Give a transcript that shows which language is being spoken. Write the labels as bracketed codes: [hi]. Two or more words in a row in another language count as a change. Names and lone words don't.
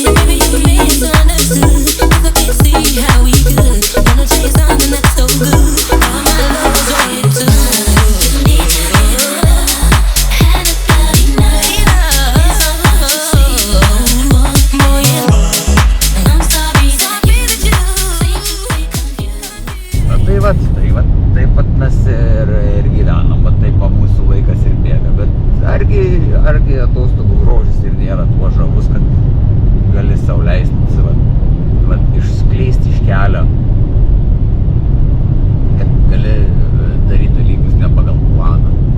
[en] Maybe you misunderstood, 'cause I can't see how we could wanna chase something that's so good. All my love was all you took. You need to give it up. Had about enough. It's not hard to see. Boy, I'm sorry that you seem to be confused. [lt] Na tai vat, taip pat mes ir gyvenam, vat taip mūsų laikas ir bėga, bet argi atostogų grožis ir nėra tuo žavus, kad gali sau leisti vat išskleisti iš kelio, kad gali daryti dalykus ne pagal planą.